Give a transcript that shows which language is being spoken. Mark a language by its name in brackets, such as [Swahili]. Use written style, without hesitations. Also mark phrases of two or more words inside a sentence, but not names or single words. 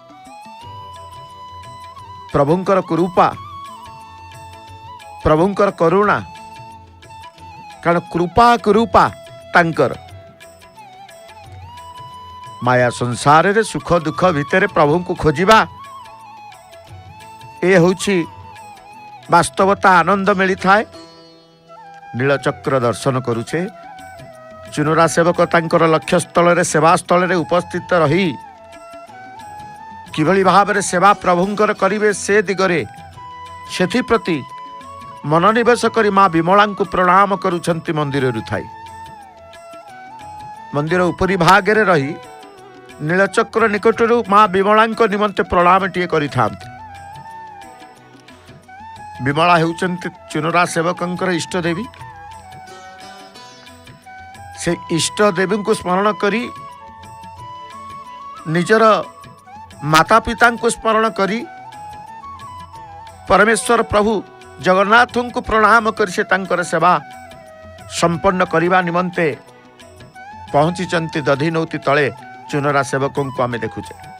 [Odia] ପ୍ରଭୁଙ୍କର କୃପା, ପ୍ରଭୁଙ୍କର କରୁଣା, କାରଣ କୃପା କୃପା ତାଙ୍କର ମାୟା ସଂସାର ରେ ସୁଖ ଦୁଖ ଭିତର ପ୍ରଭୁ କୁ ଖୋଜିବା ଏ ହୋଛି ବାସ୍ତବତା ଆନନ୍ଦ ମିଳି ଥାଏ। ନୀଳଚକ୍ର ଦର୍ଶନ କରୁଛେ ଚୁନୁରା ସେବକ ତାଙ୍କର ଲକ୍ଷ୍ୟ ସ୍ଥଳ ରେ ସେବା ସ୍ଥଳ ରେ ଉପସ୍ଥିତ ରହି କିଭଳି ଭାବ ସେବା ପ୍ରଭୁଙ୍କର କରିବେ ସେ ଦିଗରେ ସେଥିପ୍ରତି ମନୋନିବେଶ କରି ମାଁ ବିମଳା କୁ ପ୍ରଣାମ କରୁଛନ୍ତି। ମନ୍ଦିର ଥାଇ ମନ୍ଦିର ଉପରି ଭାଗେ ରହି ନୀଳଚକ୍ର ନିକଟରୁ ମାଁ ବିମଳା ନିମନ୍ତେ ପ୍ରଣାମ ଟିଏ କରିଥାନ୍ତି। ବିମଳା ହେଉଛନ୍ତି ଚୁନୁରା ସେବକଙ୍କର ଇଷ୍ଟ ଦେବୀ। ସେ ଇଷ୍ଟ ଦେବୀ କୁ ସ୍ମରଣ କରି ନିଜର ମାତା ପିତା କୁ ସ୍ମରଣ କରି ପରମେଶ୍ୱର ପ୍ରଭୁ ଜଗନ୍ନାଥ କୁ ପ୍ରଣାମ କର ସେ ତାଙ୍କର ସେବା ସମ୍ପନ୍ନ କରିବା ନିମନ୍ତେ ପହଞ୍ଚି ଛନ୍ତି ଦଧି ନଉତି ତଳେ ଚୁନୁରା ସେବକଙ୍କୁ ଆମେ ଦେଖୁଛେ।